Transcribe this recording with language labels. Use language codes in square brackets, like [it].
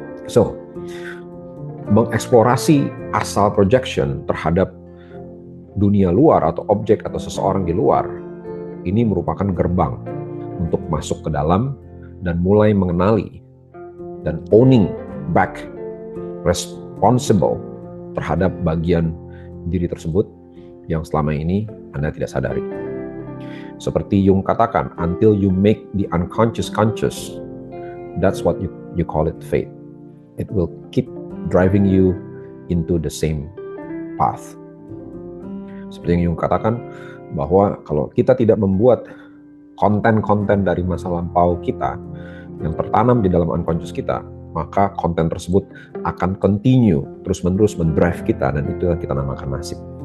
[id] So, mengeksplorasi asal projection terhadap dunia luar atau objek atau seseorang di luar, ini merupakan gerbang untuk masuk ke dalam dan mulai mengenali dan [en] owning back, [id] responsible terhadap bagian diri tersebut yang selama ini Anda tidak sadari. Seperti Jung katakan, [en] until you make the unconscious conscious, that's what you call it fate. It will keep driving you into the same path. [id] Seperti yang Jung katakan, bahwa kalau kita tidak membuat konten-konten dari masa lampau kita yang tertanam di dalam unconscious kita, maka konten tersebut akan continue terus-menerus mendrive kita, dan itu yang kita namakan nasib.